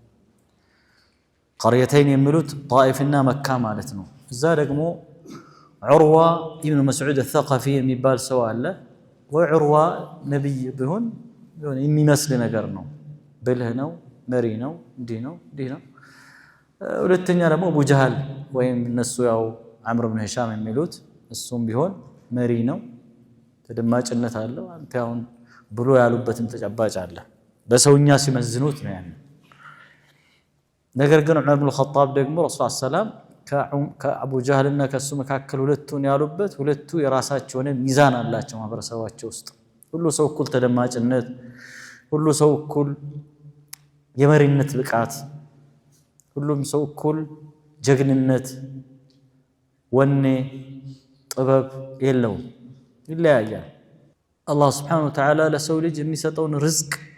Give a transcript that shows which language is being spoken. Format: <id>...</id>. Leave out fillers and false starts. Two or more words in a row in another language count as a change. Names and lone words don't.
<am>قريتين የሚሉት ጣኢፍና መካ ማለት ነው እዛ ደግሞ ዑርዋ ኢብኑ መስዑድ الثقفي የሚባል ሰው አለ ወዑርዋ ነብይ ቢሆን የሚመስል ነገር ነው ብልህ ነው መሪ ነው እንዲህ ነው ሁለተኛ ደግሞ አቡ ጀህል ወይም እነሱ ያው عمرو بن هشام የሚሉት እሱም ቢሆን መሪ ነው ተደማጭነት አለው አንተ አሁን ብሎ ያሉበትም ተጨባጭ አለ በሰውኛ ሲመዝኑት ነው ያን ነገር ግን ዑመር ኢብኑ ኸጣብ ደግሞ ረሱል ሰላም ከአቡ ጀህልና ከሱ መካከል ሁለቱን ያሉበት ሁለቱ የራሳቸው ሆነ ሚዛን አላቸው ማህበረሰባቸው ውስጥ ሁሉ ሰው እኩል ተደማጭነት ሁሉ ሰው እኩል የመሪነት ብቃት ሁሉም ሰው እኩል ጀግንነት ወኔ ጥበብ የለውም ይለያያል አላህ</am> <ar>سبحانه وتعالى</ar> <am>ለሰው ልጅ የሚሰጠውን ርዝቅ</am>